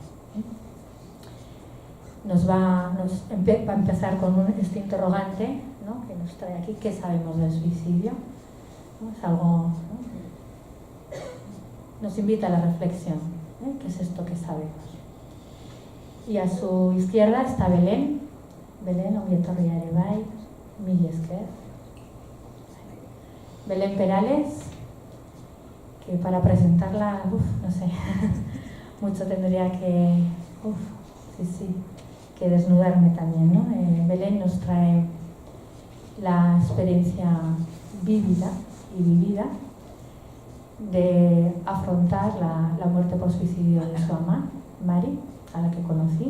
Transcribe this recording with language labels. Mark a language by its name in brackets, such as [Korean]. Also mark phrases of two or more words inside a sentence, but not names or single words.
[Spanish] Va a empezar con este interrogante, ¿no? Que nos trae aquí, ¿qué sabemos del suicidio? Es algo, ¿no? Nos invita a la reflexión, ¿qué es esto que sabemos? Y a su izquierda está Belén, [Basque] ongi etorria ere bai, mila esker. [Spanish] Belén Perales, que para presentarla, no sé, mucho tendría que desnudarme también, ¿no? Belén nos trae la experiencia vívida y vivida de afrontar la muerte por suicidio de su mamá, Mari, a la que conocí.